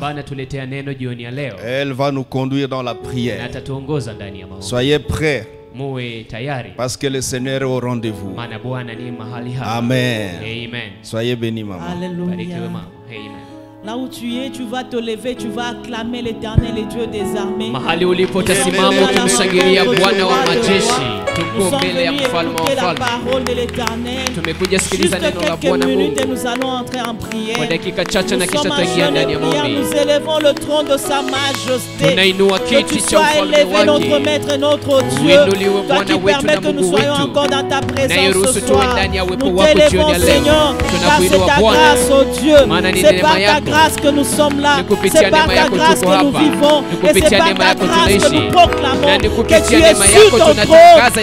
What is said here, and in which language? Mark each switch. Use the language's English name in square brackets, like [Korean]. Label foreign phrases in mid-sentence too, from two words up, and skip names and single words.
[French] Elle va nous conduire dans la prière. Soyez prêts Parce que le Seigneur est au rendez-vous. Amen. Amen. Soyez bénis, maman. Alléluia. Là où tu es, tu vas te lever, tu vas acclamer l'Éternel et Dieu des armées. [Swahili] Mahali ulipo tasimama tumshangilia Bwana wa majeshi. Tuko mbele ya mfalme wa falme. Tumekuja sikiliza neno la Bwana Mungu. Kwa dakika chache na kisha tutaingia ndani ya maombi. [French] Nous élevons le trône de sa majesté. [Swahili] Tunainua kiti cha ufalme wake. [French] Notre maître et notre Dieu. Toi qui permets que nous soyons encore dans ta présence ce soir. Nous t'élevons, Seigneur, car c'est ta grâce, oh Dieu. C'est par ta grâce que nous sommes là. C'est par ta grâce que nous vivons. Et c'est par ta grâce que nous proclamons que tu es sur ton trône.